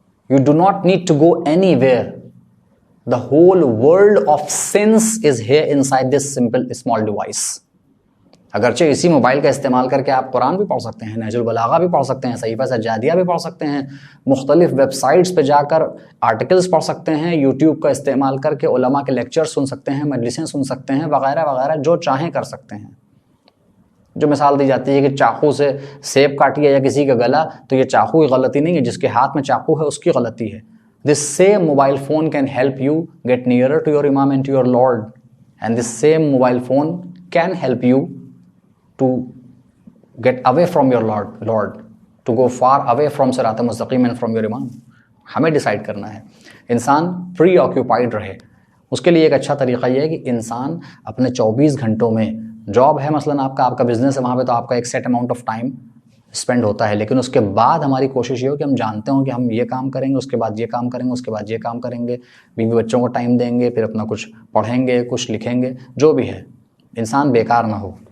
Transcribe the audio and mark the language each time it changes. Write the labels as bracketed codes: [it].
[en] You do not need to go anywhere. The whole world of sins is here inside this simple small device. [ur] اگرچہ اسی mobile کا استعمال کر کے آپ قرآن بھی پڑھ سکتے ہیں، نہج البلاغہ بھی پڑھ سکتے ہیں، صحیفہ سجادیہ بھی پڑھ سکتے ہیں، مختلف ویب سائٹس پہ جا کر آرٹیکلز پڑھ سکتے ہیں، یوٹیوب کا استعمال کر کے علماء کے لیکچر سن سکتے ہیں، مجلسیں سن سکتے ہیں، وغیرہ وغیرہ، جو چاہیں کر سکتے ہیں. جو مثال دی جاتی ہے کہ چاقو سے سیب کاٹیے یا کسی کا گلا، تو یہ چاقو کی غلطی نہیں ہے، جس کے ہاتھ میں چاقو ہے اس کی غلطی ہے. [en] This same mobile phone can help you get nearer to your Imam and to your Lord, and this same mobile phone can help you to get away from your Lord, to go far away from Sirat al-Mustaqim and from your Imam. [ur] ہمیں decide کرنا ہے انسان پری occupied رہے. اس کے لیے ایک اچھا طریقہ یہ ہے کہ انسان اپنے 24 گھنٹوں میں، جاب ہے مثلاً آپ کا بزنس ہے، وہاں پہ تو آپ کا ایک set amount of time spend ہوتا ہے، لیکن اس کے بعد ہماری کوشش یہ ہو کہ ہم جانتے ہوں کہ ہم یہ کام کریں گے، اس کے بعد یہ کام کریں گے، اس کے بعد یہ کام کریں گے، بیوی بچوں کو ٹائم دیں گے، پھر اپنا کچھ پڑھیں گے، کچھ لکھیں گے، جو بھی ہے، انسان بیکار نہ ہو.